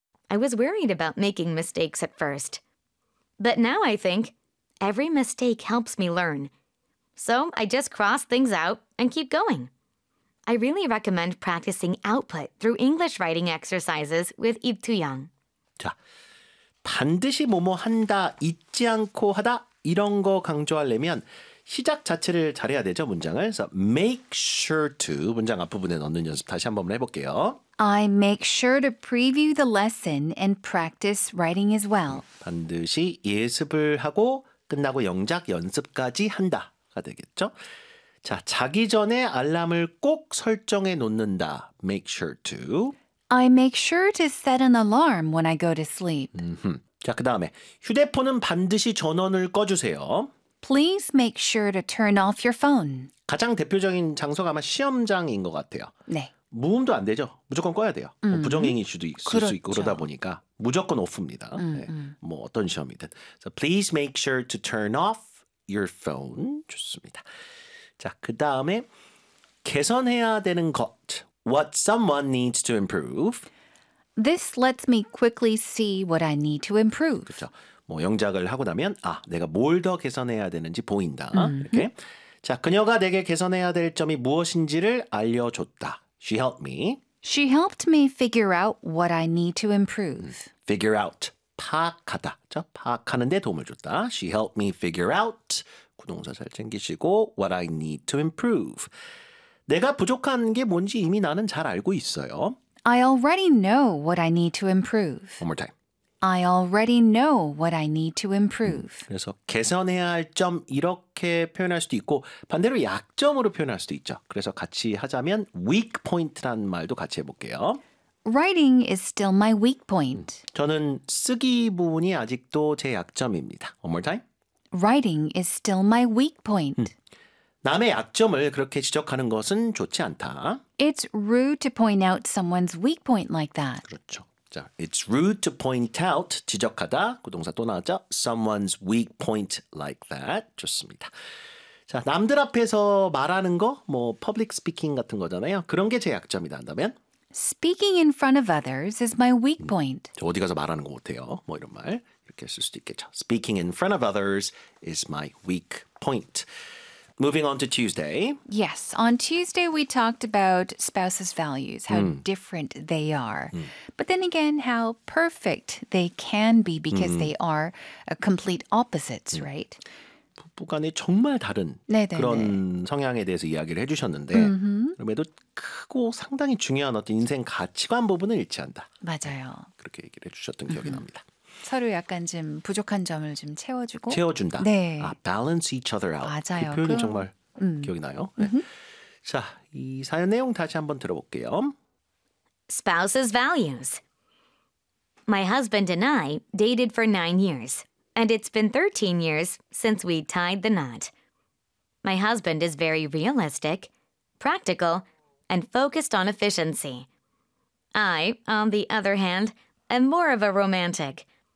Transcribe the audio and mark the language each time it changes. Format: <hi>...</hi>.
<en>I was worried about making mistakes at first, but now I think every mistake helps me learn. So I just cross things out and keep going. I really recommend practicing output through English writing exercises with Ip Tuyang.</en> <ko>자, 반드시 뭐뭐 한다, 잊지 않고 하다 이런 거 강조하려면 시작 자체를 잘해야 되죠, 문장을.</ko> <en>So make sure to</en> <ko>문장 앞부분에 넣는 연습 다시 한 번 해볼게요.</ko> <en>I make sure to preview the lesson and practice writing as well.</en> <ko>반드시 예습을 하고 끝나고 영작 연습까지 한다가 되겠죠. 자, 자기 전에 알람을 꼭 설정해 놓는다.</ko> <en>Make sure to. I make sure to set an alarm when I go to sleep.</en> <ko>자, 그 다음에 휴대폰은 반드시 전원을 꺼주세요.</ko> <en>Please make sure to turn off your phone.</en> <ko>가장 대표적인 장소가 아마 시험장인 것 같아요. 네. 무음도 안 되죠. 무조건 꺼야 돼요. 뭐 부정행위 이슈도 있을 그렇죠. 수 있고 그러다 보니까 무조건 오프입니다. 네. 뭐 어떤 시험이든.</ko> <en>So please make sure to turn off your phone.</en> <ko>좋습니다. 자, 그 다음에 개선해야 되는 것.</ko> <en>What someone needs to improve. This lets me quickly see what I need to improve.</en> <ko>그렇죠. 뭐 영작을 하고 나면 아, 내가 뭘 더 개선해야 되는지 보인다. 이렇게. 자, 그녀가 내게 개선해야 될 점이 무엇인지를 알려줬다.</ko> <en>She helped me. She helped me figure out what I need to improve. Figure out.</en> <ko>파악하다. 자, 파악하는 데 도움을 줬다.</ko> <en>She helped me figure out.</en> <ko>구동사 잘 챙기시고</ko> <en>what I need to improve.</en> <ko>내가 부족한 게 뭔지 이미 나는 잘 알고 있어요.</ko> <en>I already know what I need to improve. One more time. I already know what I need to improve.</en> <ko>그래서 개선해야 할 점 이렇게 표현할 수도 있고 반대로 약점으로 표현할 수도 있죠. 그래서 같이 하자면 weak point란 말도 같이 해볼게요.</ko> <en>Writing is still my weak point.</en> <ko>저는 쓰기 부분이 아직도 제 약점입니다.</ko> <en>One more time. Writing is still my weak point.</en> <ko>남의 약점을 그렇게 지적하는 것은 좋지 않다.</ko> <en>It's rude to point out someone's weak point like that.</en> <ko>그렇죠. 자,</ko> <en>it's rude to point out,</en> <ko>지적하다, 그 동사 또 나왔죠?</ko> <en>Someone's weak point like that.</en> <ko>좋습니다. 자, 남들 앞에서 말하는 거, 뭐 public speaking 같은 거잖아요. 그런 게 제 약점이다 한다면?</ko> <en>Speaking in front of others is my weak point.</en> <ko>저 어디 가서 말하는 거 못해요. 뭐 이런 말 이렇게 쓸 수도 있겠죠.</ko> <en>Speaking in front of others is my weak point. Moving on to Tuesday. Yes, on Tuesday we talked about spouses' values, how different they are. But then again, how perfect they can be because they are a complete opposites, right?</en> <ko>부부 간에 정말 다른 네네네. 그런 성향에 대해서 이야기를 해주셨는데 그럼에도 크고 상당히 중요한 어떤 인생 가치관 부분을 일치한다. 맞아요. 그렇게 얘기를 해주셨던 기억이 납니다. 서로 약간 좀 부족한 점을 좀 채워주고 채워준다. 네.</ko> <en>아, balance each other out.</en> <ko>맞아요. 이 표현이 그럼, 정말 기억이 나요. 네. 자, 이 사연 내용 다시 한번 들어볼게요.</ko> <en>Spouse's values. My husband and I dated for 9 years, and it's been 13 years since we tied the knot. My husband is very realistic, practical, and focused on efficiency. I, on the other hand, am more of a romantic.</en>